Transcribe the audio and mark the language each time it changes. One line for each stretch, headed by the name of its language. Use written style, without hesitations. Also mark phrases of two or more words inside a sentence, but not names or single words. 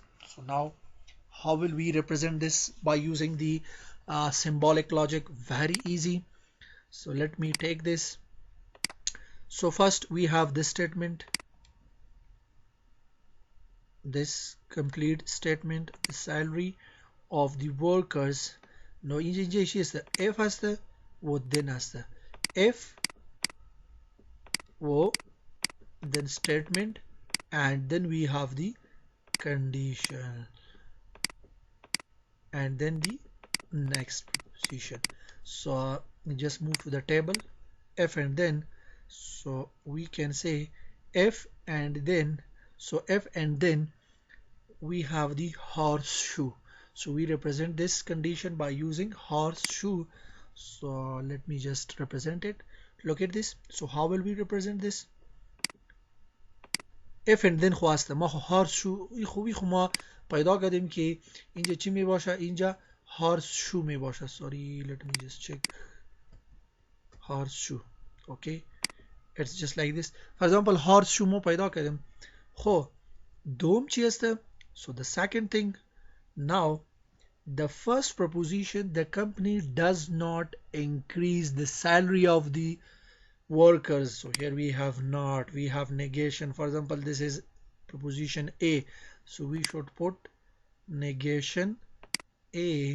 English: So now how will we represent this by using the symbolic logic? Very easy. So let me take this. So first we have this statement, this complete statement, the salary of the workers. No,
Persian: اینجا چی است؟ F است و then است.
English: F و then statement and then we have the condition and then the next position. So just move to the table, F and then, so we can say F and then, so F and then we have the horseshoe. So we represent this condition by using horseshoe. So let me just represent it. Look at this. So how will we represent this? F and then
Persian: خواسته ما horseshoe خو ما پیدا کردیم که اینجا چی می باشه؟ اینجا horseshoe می باشه.
English: Sorry, let me just check. Horseshoe. Okay, it's just like this. For example,
Persian: horseshoe ما پیدا کردیم. خو دوم چی است؟
English: So the second thing, now the first proposition, the company does not increase the salary of the workers. So here we have not, we have negation. For example, this is proposition A, so we should put negation A.